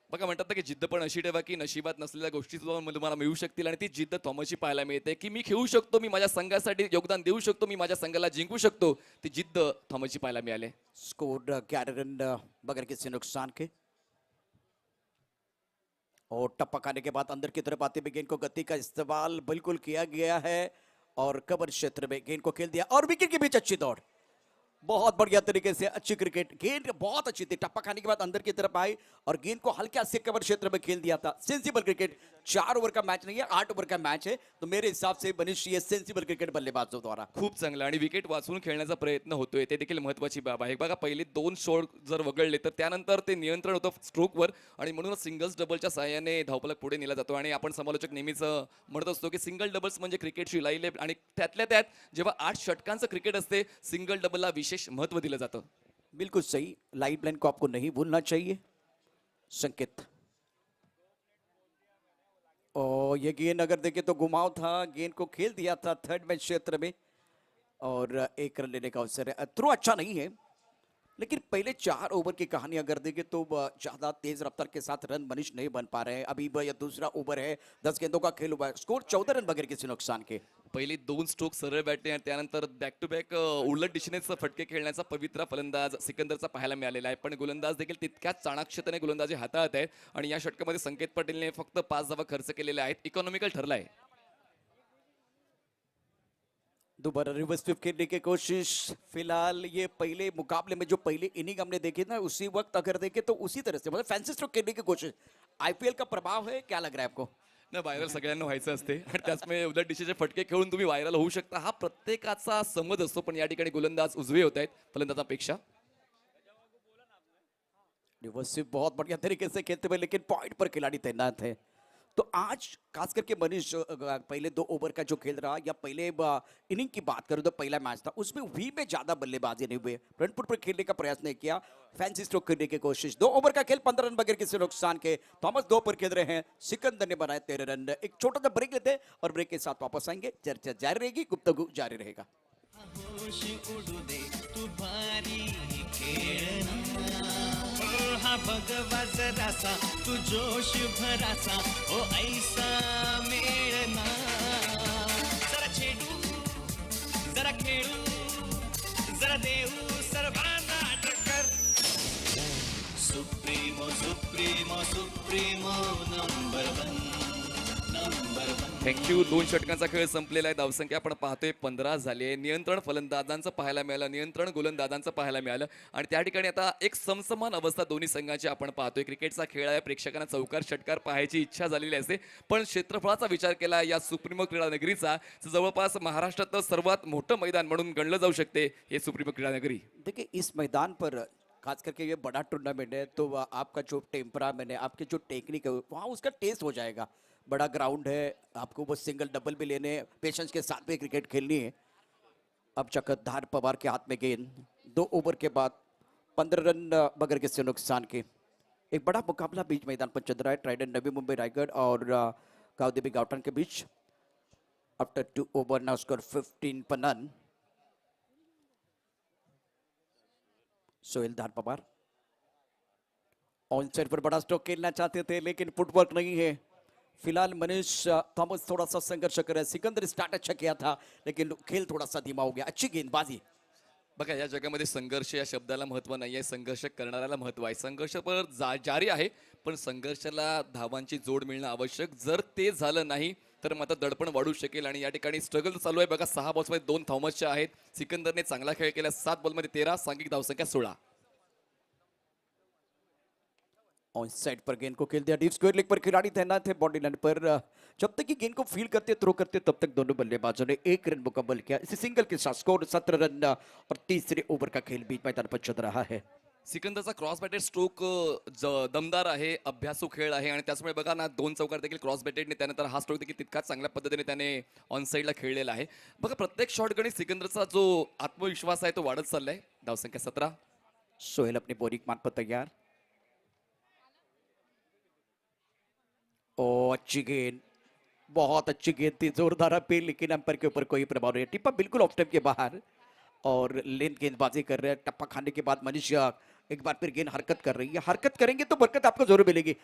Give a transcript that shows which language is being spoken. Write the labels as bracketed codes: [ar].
[mr] बघा म्हणतात ना की जिद्द पण अशी ठेवा की नशिबात नसलेल्या गोष्टी सुद्धा तुम्हाला मिळू शकतील आणि ती जिद्द थॉमसची पाहायला मिळते की मी खेळू शकतो, मी माझ्या संघासाठी योगदान देऊ शकतो, मी माझ्या संघाला जिंकू शकतो, ती जिद्द थॉमसची पाहायला मिळाली। [hi] स्कोर 11 रन बगैर किसी नुकसान के। और टप्पा खाने के बाद अंदर की तरफ आते हुए गेंद को गति का इस्तेमाल बिल्कुल किया गया है, और कवर क्षेत्र में गेंद को खेल दिया, और विकेट के बीच अच्छी दौड़, बहुत बढ़िया तरीके से अच्छी क्रिकेट। गेंद बहुत अच्छी थी, टप्पा खाने के बाद अंदर की तरफ आई और गेंद को हल्का से कवर क्षेत्र में खेल दिया था। Sensible cricket. 4 ओवर का मैच नहीं है, 8 ओवर का मैच है, तो मेरे हिसाब से मनीष ये सेंसिबल क्रिकेट बल्लेबाजों द्वारा। [mr] खूप चांगलं आणि विकेट वाचून खेळण्याचा प्रयत्न होतोय, ते देखील महत्त्वाची बाब आहे। बघा पहिले 2 शॉट जर वगळले तर त्यानंतर ते नियंत्रण होतं स्ट्रोकवर, आणि म्हणूनच सिंगल्स डबलच्या साहाय्याने धावफलक पुढे नेला जातो। आणि आपण समालोचक नेहमीच म्हणत असतो की सिंगल डबल्स म्हणजे क्रिकेटची लाईफ, आणि त्यातल्या त्यात जेव्हा 8 षटकांचं क्रिकेट असते, सिंगल डबलला विशेष महत्त्व दिलं जातं। [hi] बिल्कुल सही, लाइफ लाइन को आपको नहीं भूलना चाहिए। संकेत, और ये गेंद अगर देखें तो घुमाव था, गेंद को खेल दिया था थर्ड मैच क्षेत्र में, और 1 रन लेने का अवसर है। थ्रो अच्छा नहीं है, लेकिन पहले 4 ओवर की कहानी अगर देखें तो ज्यादा तेज रफ्तार के साथ रन मनीष नहीं बन पा रहे हैं। अभी यह दूसरा ओवर है, 10 गेंदों का खेल हुआ है, स्कोर 14 रन बगैर किसी नुकसान के। [mr] पहिले 2 स्ट्रोक सरळ बॅटने आणि त्यानंतर बॅक टू बॅक उलट दिशेने फटके खेळण्याचा पवित्रा फलंदाज सिकंदरचा पाहायला मिळालेला आहे, पण गोलंदाज देखील तितक्याच चाणाक्षतेने गोलंदाजी हाताळत आहेत, आणि या षटकामध्ये संकेत पाटीलने फक्त 5 धावा खर्च केलेल्या आहेत, इकॉनॉमिकल ठरला आहे। [hi] दोबारा रिवर्स स्वीप खेलने की कोशिश। फिलहाल ये पहले मुकाबले में जो पहले इनिंग हमने देखी ना, उसी वक्त अगर देखे तो उसी तरह से मतलब फैंसी स्ट्रोक खेलने की कोशिश। आईपीएल का प्रभाव है, क्या लग रहा है आपको? [mr] ना व्हायरल सगळ्यांना व्हायचं असते, आणि त्याचमुळे उलट दिशेचे फटके खेळून तुम्ही व्हायरल होऊ शकता, हा प्रत्येकाचा समज असतो, पण या ठिकाणी गोलंदाज उजवे होत आहेत फलंदाजापेक्षा। [hi] रिवर्स स्वीप बहुत बढ़िया तरीके से खेलते हुए, लेकिन पॉइंट पर खिलाड़ी तैनात है। तो आज खास करके मनीष पहले 2 ओवर का जो खेल रहा, या पहले इनिंग की बात करूं तो पहला मैच था, उसमें वी में ज्यादा बल्लेबाजी नहीं हुई, फ्रंट फुट पर खेलने का प्रयास नहीं किया, फैंसी स्ट्रोक करने की कोशिश। 2 ओवर का खेल 15 रन बगैर किसी नुकसान के। थॉमस 2 पर खेल रहे हैं, सिकंदर ने बनाए 13 रन। एक छोटा सा ब्रेक लेते हैं और ब्रेक के साथ वापस आएंगे, चर्चा जारी रहेगी, गुफ्तगू जारी रहेगा। [mr] होश उडू दे तू भारी खेळना, ओ हा भगवा जरासा तू जोश भरासा, ओ ऐसा मेळना, जरा छेडू जरा खेळू जरा देऊ सर्वांना टक्कर, supremo supremo supremo number 1 number 1। [en] Thank you. [mr] 2 षटकांचा खेळ संपलेला आहे, धावसंख्या आपण पाहतोय 15 झाली आहे, नियंत्रण फलंदाजांचं पाहायला मिळालं, नियंत्रण गोलंदाजांचं पाहायला मिळालं, आणि त्या ठिकाणी आता एक समसमान अवस्था दोन्ही संघांची आपण पाहतोय। क्रिकेटचा खेळ आहे, प्रेक्षकांना चौकार षटकार पाहायची इच्छा झालेली असते, पण क्षेत्रफळाचा विचार केला या सुप्रीमो क्रीडा नगरीचा, जवळपास महाराष्ट्रातलं सर्वात मोठं मैदान म्हणून गणलं जाऊ शकते हे सुप्रीमो क्रीडा नगरी। [hi] देखिए इस मैदान पर खास करके ये बड़ा टूर्नामेंट है, तो आपका जो टेम्परामेंट है, आपकी जो टेक्निक है, वहाँ उसका टेस्ट हो जाएगा। बड़ा ग्राउंड है, आपको वो सिंगल डबल भी लेने, पेशेंस के साथ भी क्रिकेट खेलनी है। अब चक्रधार पवार के हाथ में गेंद, 2 ओवर के बाद 15 रन बगैर किसी नुकसान के। एक बड़ा मुकाबला बीच मैदान पर चल रहा है, ट्राइडेंट नवी मुंबई रायगढ़ और गावदेवी गावटन के बीच। [en] After 2 over now score 15 पर none. [hi] Sohail Dhar Pawar on side पर बड़ा स्ट्रोक खेलना चाहते थे, लेकिन फुटवर्क नहीं है। फिलहाल मनीष थॉमस थोड़ा सा संघर्ष कर रहे हैं। सिकंदर स्टार्ट अच्छा किया था, लेकिन खेल थोड़ा सा धीमा हो गया। अच्छी गेंदबाजी। [mr] बघा या जगामध्ये संघर्ष या शब्दाला महत्त्व नाही आहे, संघर्ष करणाऱ्याला महत्त्व आहे। संघर्ष पर जारी आहे, पण संघर्षाला धावांची जोड मिळणं आवश्यक, जर ते झालं नाही तर मात्र दडपण वाढू शकेल, आणि या ठिकाणी स्ट्रगल चालू आहे। बघा 6 बॉल्समध्ये 2 थॉमसच्या आहेत, सिकंदरने चांगला खेळ केला, 7 बॉलमध्ये 13, सांघिक धावसंख्या 16। [hi] ऑन साइड पर गेंद को खेल दिया, डीप स्क्वायर लेग पर खिलाड़ी तैनात है बॉडी लाइन पर। जब तक कि गेंद को फील करते थ्रो करते, तब तक दोनों बल्लेबाजों ने 1 रन मुकम्मल किया। इसी सिंगल के साथ स्कोर 17 रन, और तीसरे ओवर का खेल बीच मैदान पर चल रहा है। [mr] सिकंदरचा क्रॉस बॅटेड स्ट्रोक दमदार आहे, अभ्यासू खेळ आहे, आणि त्याचमुळे बघा ना 2 चौकार देखील क्रॉस बॅटेडने, त्यानंतर हा स्ट्रोक देखील तितकाच चांगल्या पद्धतीने त्याने ऑन साईडला खेळलेला आहे। बघा प्रत्येक शॉट गणित सिकंदरचा जो आत्मविश्वास आहे तो वाढत चाललाय। धावसंख्या 17। [hi] सोहेल अपनी बोरिंग मान पर तैयार। ओ अच्छी गेंद, बहुत अच्छी गेंद थी, जोरदार अपील, लेकिन अंपायर के ऊपर कोई प्रभाव नहीं। टिप्पा बिल्कुल ऑफ स्टंप के बाहर और लेन गेंदबाजी कर रहे हैं। टप्पा खाने के बाद मनीष एक बार फिर गेंद हरकत कर रही है। हरकत करेंगे तो बरकत आपको जरूर मिलेगी।